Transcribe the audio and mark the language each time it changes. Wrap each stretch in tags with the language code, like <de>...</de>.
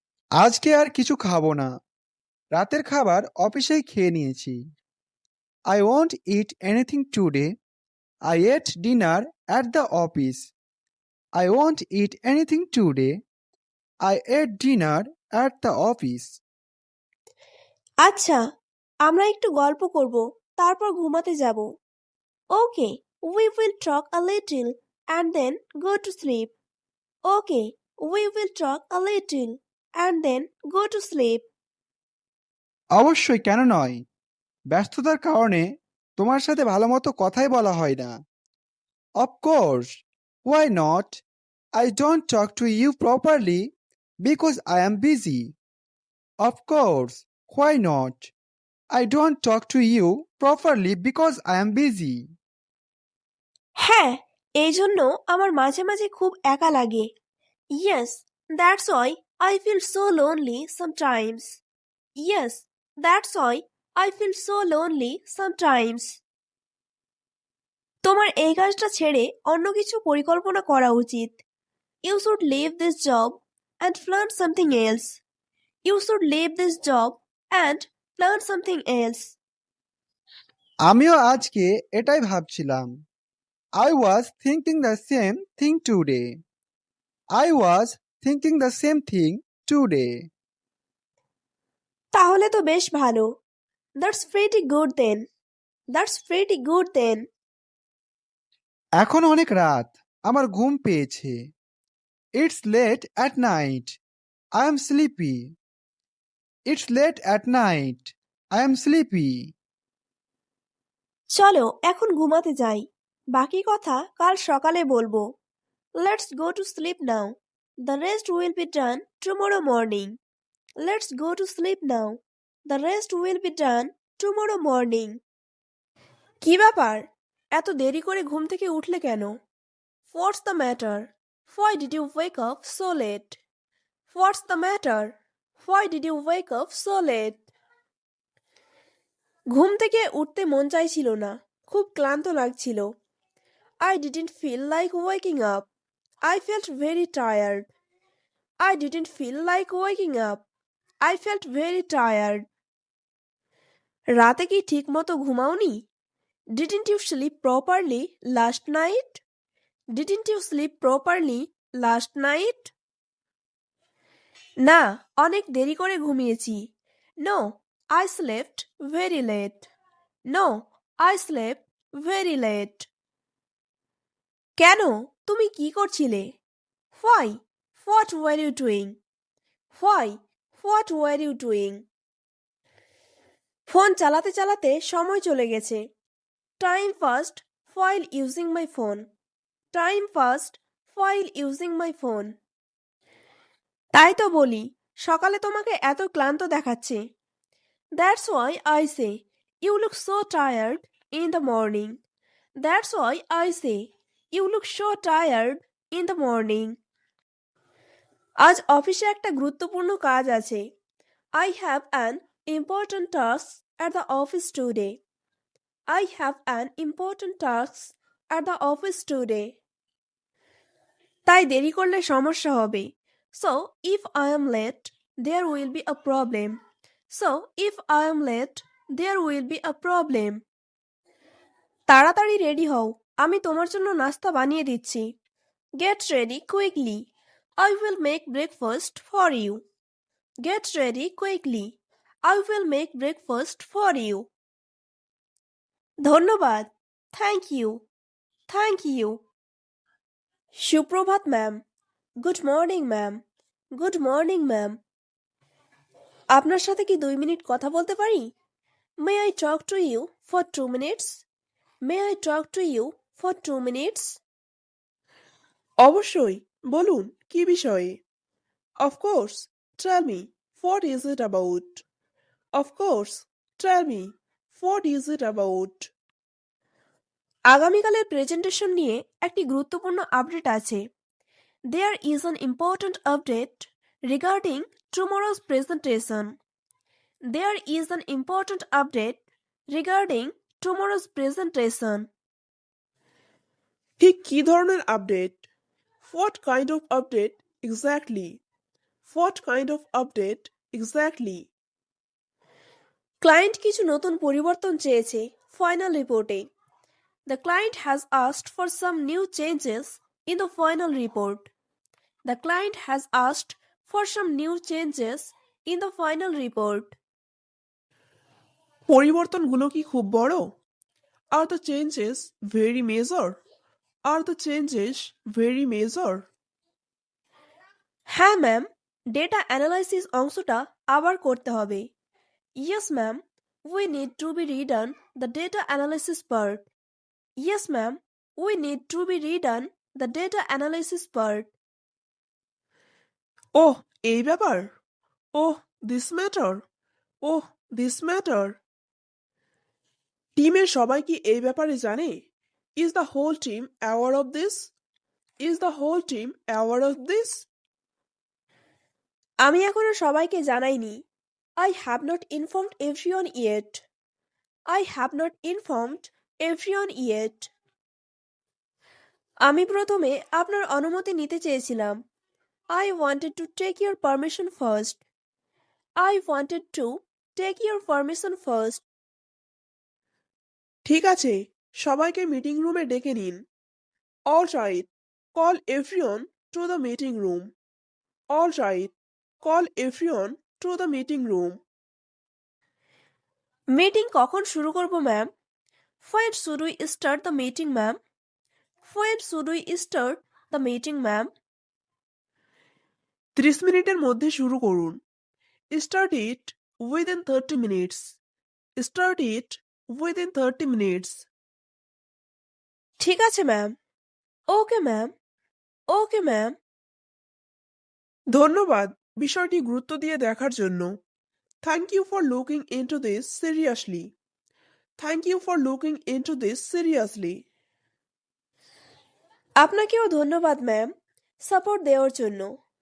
<bn>আজকে আর কিছু খাবো না। রাতের খাবার অফিসেই খেয়ে নিয়েছি।</bn> <en>I won't eat anything today. I ate dinner at the office. I won't eat anything today. I ate dinner at the office.</en> <bn>আচ্ছা, আমরা একটু গল্প করব, তারপর ঘুমাতে যাব।</bn> <en>Okay, we will talk a little and then go to sleep. Okay, we will talk a little and then go to sleep.</en> <bn>অবশ্যই, কেন নয়? ব্যস্ততার কারণে তোমার সাথে ভালোমতো কথাই বলা হয় না।</bn> <en>Of course, why not? I don't talk to you properly because I am busy. Of course, why not? I don't talk to you properly because I am busy.</en> <bn>হ্যাঁ, এই জন্য আমার মাঝে মাঝে খুব একা লাগে।</bn> <en>Yes, that's why I feel so lonely sometimes. Yes, that's why I feel so lonely sometimes.</en> <bn>তোমার এই কাজটা ছেড়ে অন্য কিছু পরিকল্পনা করা উচিত।</bn> <en>You should leave this job and plan something else. You should leave this job and plan something else.</en> <bn>আমিও আজকে এটাই ভাবছিলাম।</bn> <en>I was thinking the same thing today. I was thinking the same thing today.</en> <bn>তাহলে তো বেশ ভালো।</bn> <en>That's pretty good then. That's pretty good then.</en> <bn>এখন অনেক রাত, আমার ঘুম পেয়েছে।</bn> <en>It's late at night. I am sleepy. It's late at night. I am sleepy.</en> <bn>চলো এখন ঘুমাতে যাই, বাকি কথা কাল সকালে বলবো।</bn> <en>Let's go to sleep now, the rest will be done tomorrow morning. Let's go to sleep now, the rest will be done tomorrow morning.</en> <bn>কি ব্যাপার, এত দেরি করে ঘুম থেকে উঠলে কেন?</bn> <en>What's the matter, why did you wake up so late? What's the matter, why did you wake up so late?</en> <bn>ঘুম থেকে উঠতে মন চাইছিল না, খুব ক্লান্ত লাগছিল।</bn> <en>I didn't feel like waking up. I felt very tired. I didn't feel like waking up. I felt very tired.</en> <bn>রাতে কি ঠিক মতো ঘুমাওনি?</bn> <en>Didn't you sleep properly last night? Didn't you sleep properly last night?</en> <bn>না, অনেক দেরি করে ঘুমিয়েছি।</bn> <en>No, I slept very late. No, I slept very late.</en> <bn>কেন, তুমি কি করছিলে?</bn> <en>Why? What were you doing? Why? What were you doing?</en> <bn>Phone চালাতে চালাতে সময় চলে গেছে।</bn> <en>Time passed while using my phone. Time passed while using my phone.</en> <bn>তাই তো বলি, সকালে তোমাকে এত ক্লান্ত দেখাচ্ছে।</bn> <en>That's why I say you look so tired in the morning. That's why I say you look so tired in the morning.</en> <bn>আজ অফিসে একটা গুরুত্বপূর্ণ কাজ আছে।</bn> <en>I have an important task at the office today. I have an important task at the office today.</en> <bn>তাই দেরি করলে সমস্যা হবে।</bn> <en>So if I am late, there will be a problem. So if I am late, there will be a problem.</en> <bn>তাড়াতাড়ি ready হও, আমি তোমার জন্য নাস্তা বানিয়ে দিচ্ছি।</bn> <en>Get ready quickly. I will make breakfast for you. Get ready quickly. I will make breakfast for you.</en> <bn>ধন্যবাদ।</bn> <en>Thank you. Thank you.</en> <bn>সুপ্রভাত ma'am.</bn> <en>Good morning ma'am. Good morning ma'am.</en> <bn>আপনার সাথে কি 2 মিনিট কথা বলতে পারি?</bn> <en>May I talk to you for 2 minutes? May I talk to you for 2 minutes?</en> <bn>অবশ্যই, বলুন কি বিষয়ে?</bn> <en>Of course, tell me, what is it about? Of course, tell me, what is it about?</en> <bn>আগামীকালের presentation নিয়ে একটি গুরুত্বপূর্ণ update আছে।</bn> <en>There is an important update regarding tomorrow's presentation. There is an important update regarding tomorrow's presentation.</en> <bn>ঠিক কি ধরনের update?</bn> <en>What kind of update exactly? What kind of update exactly?</en> <bn>Client কিছু নতুন পরিবর্তন চেয়েছে ফাইনাল রিপোর্টে।</bn> <en>The client has asked for some new changes in the final report. The client has asked for some new changes in the final report.</en> <bn>পরিবর্তনগুলো কি খুব বড়?</bn> <en>Are the changes very major? Are the changes very major?</en> <bn>হ্যাঁ ma'am, data analysis অংশটা আবার করতে হবে।</bn> <en>Yes ma'am, we need to be redone the data analysis part. Yes ma'am, we need to be redone the data analysis part.</en> <bn>ওহ, এই ব্যাপার?</bn> <en>Oh, this matter? Oh, this matter?</en> <bn>টিমের সবাই কি এই ব্যাপারে জানে?</bn> <en>Is the whole team aware of this? Is the whole team aware of this?</en> <bn>আমি এখনো সবাইকে জানাইনি।</bn> <en>I have not informed everyone yet. I have not informed everyone yet.</en> <bn>আমি প্রথমে আপনার অনুমতি নিতে চেয়েছিলাম।</bn> <en>I wanted to take your permission first. I wanted to take your permission first.</en> <bn>ঠিক আছে, সবাইকে মিটিং রুমে ডেকে নিন।</bn> <en>All right, call everyone to the meeting room. All right, call everyone to the meeting room.</en> <bn>Meeting কখন শুরু করব ma'am?</bn> <en>When should we start the meeting ma'am? When should we start the meeting ma'am?</en> <bn>30 মিনিটের মধ্যে শুরু করুন।</bn> <en>Start it within 30 minutes. Start it within 30 minutes.</en> <bn>ঠিক আছে ma'am.</bn> <en>Okay ma'am. Okay ma'am.</en> <bn>ধন্যবাদ বিষয়টি গুরুত্ব দিয়ে দেখার জন্য।</bn> <en>Thank you for looking into this seriously. Thank you for looking into this seriously.</en> <bn>আপনাকেও ধন্যবাদ ম্যাম সাপোর্ট দেওয়ার জন্য।</bn>